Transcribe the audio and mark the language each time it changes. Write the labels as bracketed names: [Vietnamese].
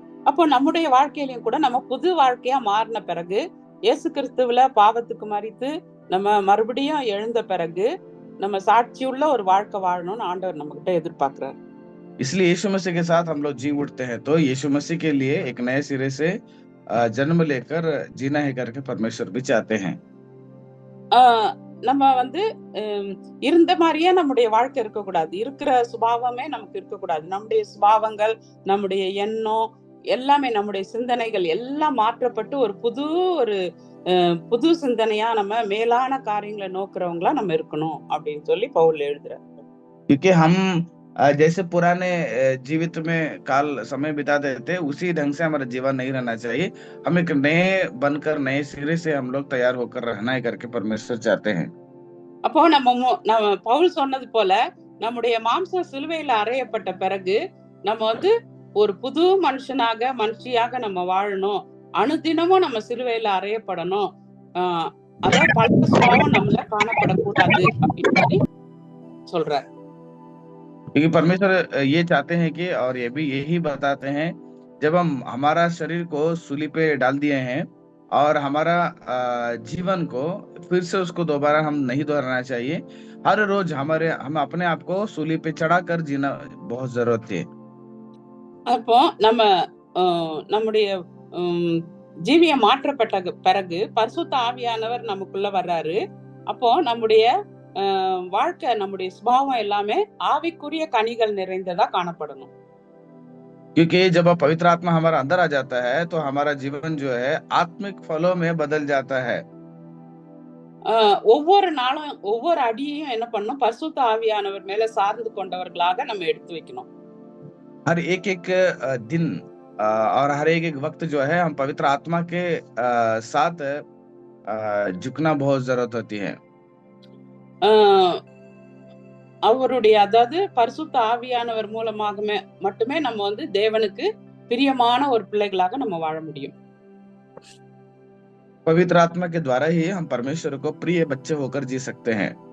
[Tamil] அப்போ நம்முடைய வாழ்க்கையிலும் கூட நம்ம புது வாழ்க்கையா மாறின பிறகு இயேசு கிறிஸ்துவுல பாவத்துக்கு மரித்து நம்ம மறுபடியும் எழுந்த பிறகு நம்ம சாட்சியுள்ள ஒரு வாழ்க்கை வாழணும்னு ஆண்டவர் நம்ம கிட்ட எதிர்பார்க்கிறார். [Hindi] इसलिए यीशु मसीह के साथ हम लोग जी उठते हैं, तो यीशु मसीह के लिए एक नए सिरे से जन्म लेकर जीना है करके परमेश्वर भी चाहते हैं। [Tamil] நம்ம வந்து இருந்த மாதிரியே நம்முடைய வாழ்க்கை இருக்கக்கூடாது, இருக்கிற சுபாவமே நமக்கு இருக்கக்கூடாது. நம்முடைய சுபாவங்கள், நம்முடைய எண்ணம் எல்லாமே, நம்முடைய சிந்தனைகள் எல்லாம் மாற்றப்பட்டு ஒரு புது சிந்தனையா நம்ம மேலான காரியங்களை நோக்குறவங்களா நம்ம இருக்கணும் அப்படின்னு சொல்லி பவுல் எழுதுறார். [Hindi] क्योंकि हम जैसे पुराने जीवित में काल समय बिताते थे उसी ढंग से हमारा जीवन नहीं रहना चाहिए, हम एक नए बनकर नए सिरे से हम लोग तैयार होकर रहना है करके परमेश्वर चाहते हैं। [Tamil] அப்போ நம்ம பவுல் சொன்னது போல நம்முடைய மாம்சம் சிலுவையில அறையப்பட்ட பிறகு நம்ம வந்து ஒரு புது மனுஷியாக நம்ம வாழணும், அனுதினமும் நம்ம சிலுவையில அறையப்படணும், அதான் பழைய சுபாவம் நம்மள காணப்படக்கூடாது அப்படின்னு சொல்றார். [Hindi] क्योंकि परमेश्वर ये चाहते हैं कि, और ये भी यही बताते हैं, जब हम हमारा शरीर को सूली पे डाल दिए हैं और हमारा जीवन को फिर से उसको दोबारा हम नहीं दोहराना चाहिए, हर रोज हम अपने आप को सूली पे चढ़ा कर जीना बहुत जरूरत है। [Tamil] அப்போ நம்ம நம்முடைய ஜீவியம் மாற்றப்பட்ட பிறகு பரிசுத்த ஆவியானவர் நமக்குள்ள வர்றாரு. அப்போ நம்முடைய வாழ்க்கை, நம்முடைய சுபாவம் எல்லாமே ஆவிக்குரிய கனிகள் நிறைந்ததா காணப்படணும். [Hindi] क्योंकि जब पवित्र आत्मा हमारा अंदर आ जाता है तो हमारा जीवन जो है आत्मिक फलों में बदल जाता है। [Tamil] ஒவ்வொரு நாளும் ஒவ்வொரு அடியையும் என்ன பண்ணணும், பரிசுத்த ஆவியானவர் மேல சார்ந்து கொண்டவர்களாக நம்ம எடுத்து வைக்கணும். [Hindi] हर एक दिन और हर एक वक्त जो है हम पवित्र आत्मा के साथ झुकना बहुत जरूरत होती है। [Tamil] அவருடைய, அதாவது பரிசுத்த ஆவியானவர் மூலமாக மட்டுமே நம்ம வந்து தேவனுக்கு பிரியமான ஒரு பிள்ளைகளாக நம்ம வாழ முடியும். [Hindi] पवित्र आत्मा के द्वारा ही हम परमेश्वर को प्रिय बच्चे होकर जी सकते हैं।